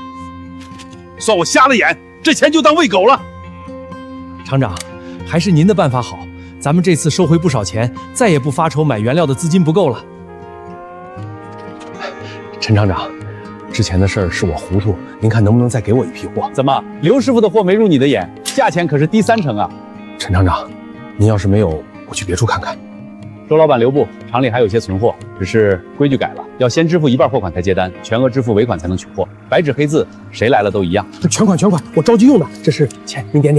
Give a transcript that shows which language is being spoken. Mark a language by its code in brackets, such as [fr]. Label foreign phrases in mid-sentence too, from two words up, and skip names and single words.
[zh] 算我瞎了眼，這錢就當餵狗了。廠長，還是您的辦法好，咱們這次收回不少錢，再也不發愁買原料的資金不夠了。陳廠長，之前的事兒是我糊塗，您看能不能再給我一批貨？怎麼，劉師傅的貨沒入你的眼？價錢可是低30%啊！陳廠長，您要是沒有，我去別處看看。周老闆留步，廠裡還有些存貨，只是規矩改了，要先支付1半貨款才接單，全額支付尾款才能取貨。白紙黑字，誰來了都一樣。全款，我着急用的，這是錢，您點點。